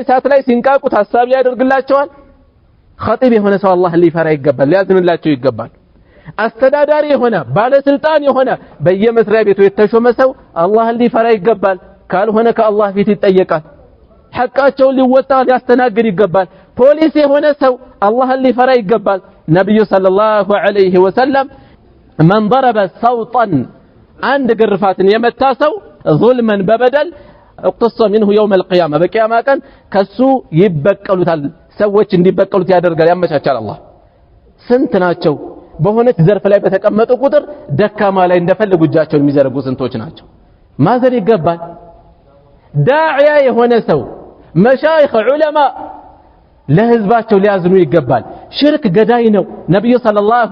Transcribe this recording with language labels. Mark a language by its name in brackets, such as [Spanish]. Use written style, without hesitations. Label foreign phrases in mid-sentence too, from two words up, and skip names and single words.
[Amharic] እሳት ላይ ሲንቃቁ ታሳቢ ያደርግላቸዋል። ኸጢብ የሆነ ሰው አላህን ሊፈራ ይገባል፣ ሊያዝንላቸው ይገባል። አስተዳዳሪ የሆነ ባለስልጣን የሆነ በየመስሪያ ቤቱ የተሾመ ሰው አላህን ሊፈራ ይገባል። ካልሆነ ከአላህ ፊት ይጠየቃል። ሐቃቸውን ሊወጣ ሊያስተናግድ ይገባል። ፖሊስ የሆነ ሰው አላህን ሊፈራ ይገባል። ነብዩ [Arabic] صلى الله عليه وسلم من ضرب صوتا عند [Amharic] ግርፋትን የመታ ሰው ظلما በበደል [Arabic] اقتص منه يوم القيامه [Amharic] በቂያማ ቀን ከሱ ይበቀሉታል። ሰዎች እንዲበቀሉት ያደርጋል፣ ያመቻቻል አላህ። ስንት ናቸው በሆነች ዘርፍ ላይ በተቀመጡ ቁጥር ደካማ ላይ እንደፈለጉ እጃቸውን የሚዘረጉ ስንቶች ናቸው። ማዘን ይገባል። ዳዒያ የሆነ ሰው መሻይኽ ዑለማ ለህዝባቸው ሊያዝኑ ይገባል። ሽርክ ገዳይ ነው። ነብዩ ሰለላሁ